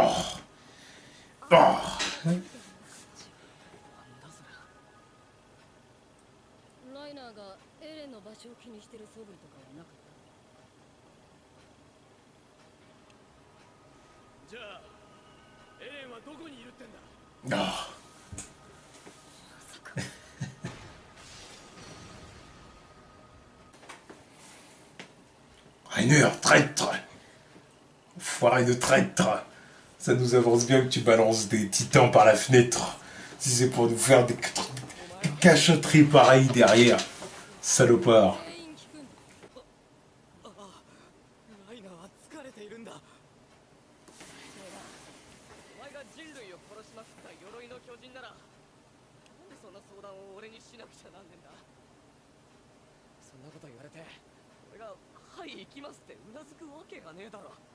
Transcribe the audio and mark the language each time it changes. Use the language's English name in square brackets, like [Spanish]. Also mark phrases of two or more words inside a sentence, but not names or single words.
[Japanese] ライナーがエレンの場所を気にしてる素振りとかはなかった。じゃあエレンはどこにいるってんだ。 [French] Rainer, traître! Foiré de traître! Ça nous avance bien que tu balances des titans par la fenêtre. Si c'est pour nous faire des cachotteries pareilles derrière. Salopard. [Japanese] ライナーは疲れているんだ。お前が人類を殺しまくった鎧の巨人なら、なんでそんな相談を俺にしなくちゃなんねんだ。そんなこと言われて俺が「はい行きます」ってうなずくわけがねえだろ。